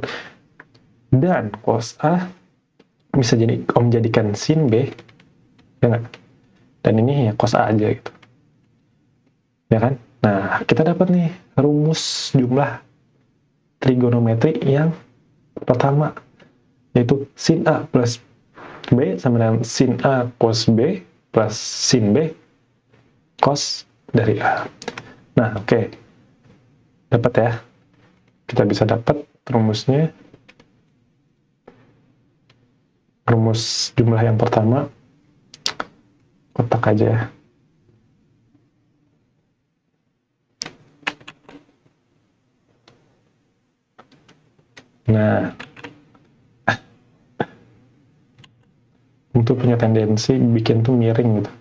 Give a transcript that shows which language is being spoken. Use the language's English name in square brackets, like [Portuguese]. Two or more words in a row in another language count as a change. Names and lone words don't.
[Indonesian] Dan cos A bisa jadi Om jadikan sin B, ya nggak? Dan ini ya cos A aja gitu. Ya kan? Nah, kita dapat nih rumus jumlah trigonometri yang pertama, yaitu sin A plus B sama dengan sin A cos B plus sin B cos dari A. Nah, oke. Dapat ya. Kita bisa dapat rumusnya. Rumus jumlah yang pertama, kotak aja ya. Nah, untuk punya tendensi bikin tuh miring gitu.